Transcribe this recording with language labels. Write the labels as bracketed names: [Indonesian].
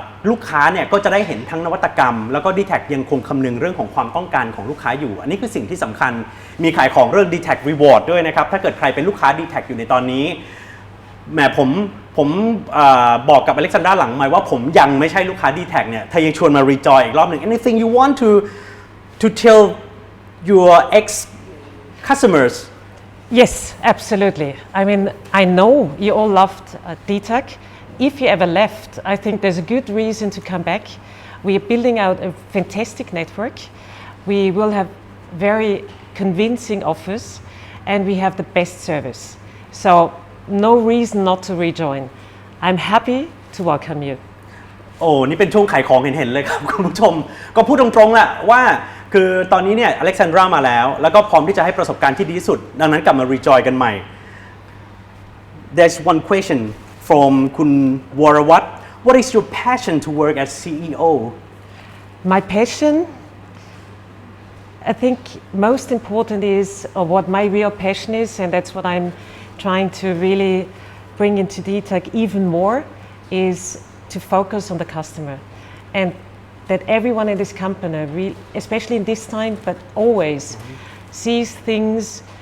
[Thai] ลูกค้าเนี่ยก็จะได้เห็นทั้งนวัตกรรมแล้วก็ Dtac ยังคงคำนึงเรื่องของความต้องการของลูกค้าอยู่อันนี้คือสิ่งที่สำคัญมีขายของเรื่อง Dtac Reward ด้วยนะครับถ้าเกิดใครเป็นลูกค้า Dtac อยู่ในตอนนี้แหมผมบอกกับอเล็กซานดราหลังไมค์ว่าผมยังไม่ใช่ลูกค้า Dtac เนี่ยเธอยังชวนมา rejoin อีกรอบหนึ่ง [English] anything you want to tell your ex customers Yes, absolutely. I mean, I know you all loved Dtac. If you ever left, I think there's a good reason to come back. We are building out a fantastic network. We will have very convincing offers, and we have the best service. So no reason not to rejoin. I'm happy to welcome you. [Thai] โอ้นี่เป็นช่วงขายของเห็นๆเลยครับคุณผู้ชมก็พูดตรงๆแหละว่าคือตอนนี้เนี่ยอเล็กซานดรามาแล้วก็พร้อมที่จะให้ประสบการณ์ที่ดีที่สุดดังนั้นกลับมา rejoin กันใหม่ [English] There's one question from คุณวรวัฒน์ What is your passion to work as CEO? My passion, I think most important is what my real passion is, and that's what I'm trying to really bring into Dtac even more, is to focus on the customer, and that everyone in this company, especially in this time, but always sees things